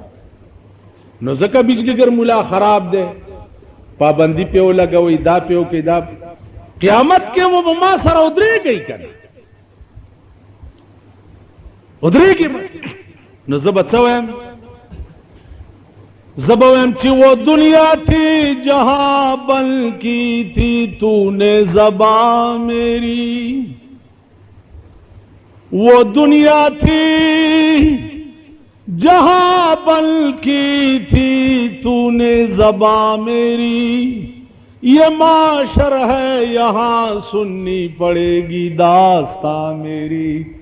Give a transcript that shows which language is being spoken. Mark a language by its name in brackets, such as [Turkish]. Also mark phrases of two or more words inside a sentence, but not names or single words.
[Pashto] نو ځکه بجلیګر مولا خراب دی، پابندي پې ولګوئ، دا پې وکړئ، دا قیامت کې و به ما سره ودرېږئ که نه ودرېږئ. نو زه به څه وایم؟ زه به وایم چې [Urdu] وہ دنیا تھی جہاں بن کی تھی تو نے زباں میری، وہ دنیا تھی جہاں بن کی تھی تو نے زباں میری، یہ معاشر ہے یہاں سننی پڑے گی داستاں میری.